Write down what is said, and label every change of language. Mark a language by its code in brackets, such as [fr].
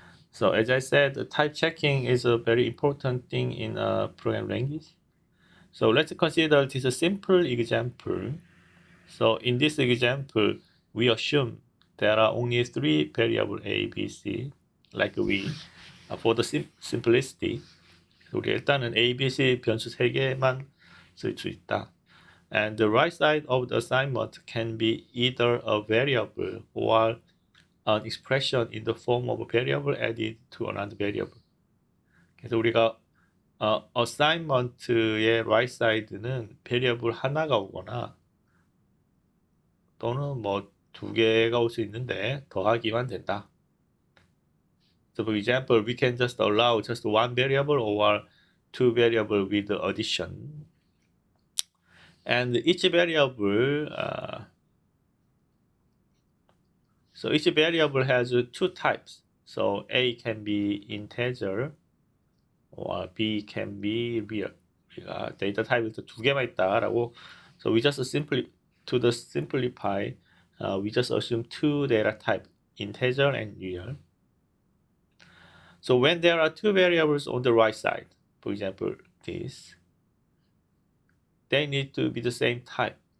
[en] So as I said, the type checking is a very important thing in a program language. So let's consider this a simple example. So in this example, we assume there are only three variable A, B, C, like we, for the simplicity. [ko] 우리 일단은 A, B, C 변수 세 개만 쓸 수 있다. [en] And the right side of the assignment can be either a variable or an expression in the form of a variable added to another variable. [ko] 그래서 우리가 assignment의 right side는 variable 하나가 오거나 또는 뭐 두 개가 올 수 있는데 더하기만 된다. [en] So for example, we can just allow just one variable or two variable with addition. And each variable, so each variable has two types. So A can be integer or B can be real. [ko] 우리가 데이터 타입이 두 개만 있다라고. [en] So we just simply to the simplify, we just assume two data type, integer and real. So when there are two variables on the right side, for example, this, they need to be the same type.